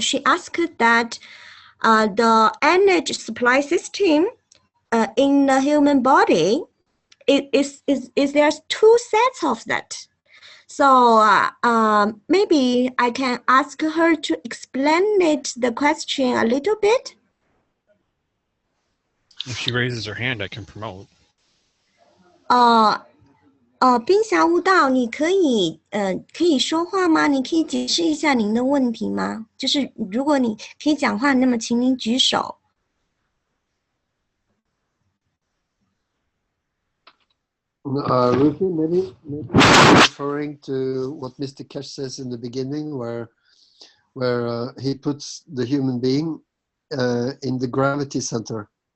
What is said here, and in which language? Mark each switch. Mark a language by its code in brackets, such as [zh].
[en] She asked that the energy supply system in the human body is there two sets of that. So maybe I can ask her to explain the question a little bit. If she raises her hand, I can promote. [zh] 冰霞悟道，你可以说话吗？你可以解释一下您的问题吗？就是如果你可以讲话，那么请您举手。 [en] Ruthie, maybe referring to what Mr. Keshe says in the beginning, where he puts the human being in the gravity center.